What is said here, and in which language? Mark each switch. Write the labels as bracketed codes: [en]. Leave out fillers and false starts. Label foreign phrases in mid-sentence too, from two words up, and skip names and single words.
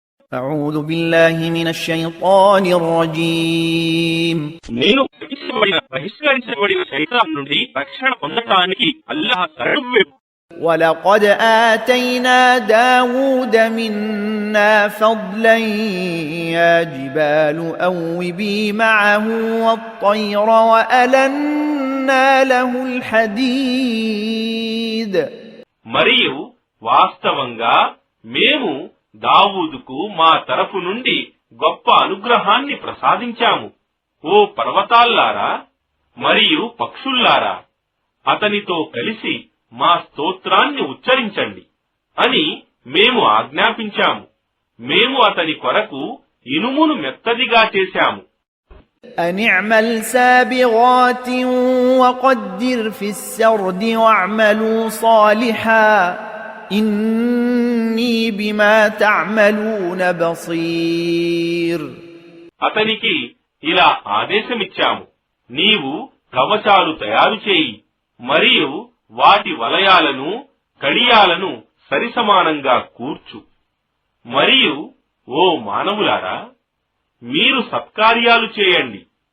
[ar] أعوذ بالله من الشيطان الرجيم [te] నేను బహిష్కరించబడిన శైతాన్ నుండి రక్షణ పొందటానికి అల్లాహ్ శరణు. [ar] ولقد آتينا داود منا فضلا يا جبال أوبي معه والطير وألنا له الحديد. [te] మరియు వాస్తవంగా మేము దావూదుకు మా తరఫు నుండి గొప్ప అనుగ్రహాన్ని ప్రసాదించాము. ఓ పర్వతాల్లారా మరియు పక్షుల్లారా, అతనితో కలిసి మా స్తోత్రాన్ని ఉచ్చరించండి అని మేము ఆజ్ఞాపించాము. మేము అతని కొరకు ఇనుమును మెత్తదిగా చేశాము. [ar] أن اعمل سابغات وقدر في السرد واعملوا صالحا إني بما تعملون بصير. [te] అతనికి ఇలా ఆదేశమిచ్చాము, నీవు కవచాలు తయారు చేయి మరియు వాటి వలయాలను కడియాలను సరిసమానంగా కూర్చు. మరియు ఓ మానవులారా, మీరు సత్కార్యాలు చేయండి.